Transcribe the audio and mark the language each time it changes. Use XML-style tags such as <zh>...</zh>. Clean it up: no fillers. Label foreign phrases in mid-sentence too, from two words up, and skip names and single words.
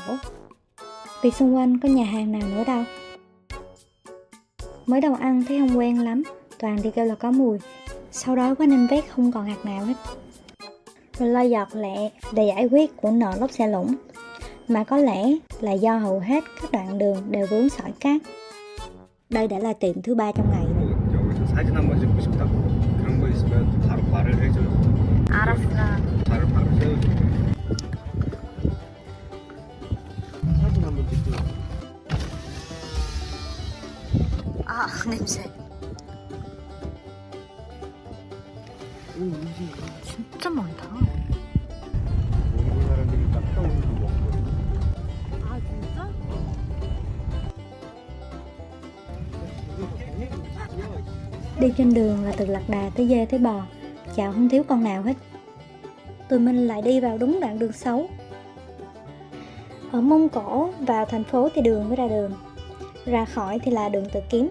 <vi>Vì xung quanh có nhà hàng nào nữa đâu. Mới đầu ăn thấy không quen lắm, Toàn thì kêu là có mùi. Sau đó quán anh vét không còn hạt nào hết. Rồi lo giọt lẹ để giải quyết của nợ lốp xe lủng. Mà có lẽ là do hầu hết các đoạn đường đều vướng sỏi cát. Đây đã là tiệm thứ 3 trong ngày rồi.</vi> <ko>여기서 사진 한번 찍고 싶다. 그런 거 있으면 바로 말을 해줘요. 알았어. 바로 세워줘. 사진 한번 찍고. 아, 냄새. 진짜 많다. 모르는 사람들이 딱 떠오르는 거 먹거든. 아, 진짜?</ko> <vi>Đi trên đường là từ lạc đà tới dê tới bò, chào không thiếu con nào hết. Tụi mình lại đi vào đúng đoạn đường xấu. Ở Mông Cổ, vào thành phố thì đường mới ra đường, ra khỏi thì là đường tự kiếm.</vi>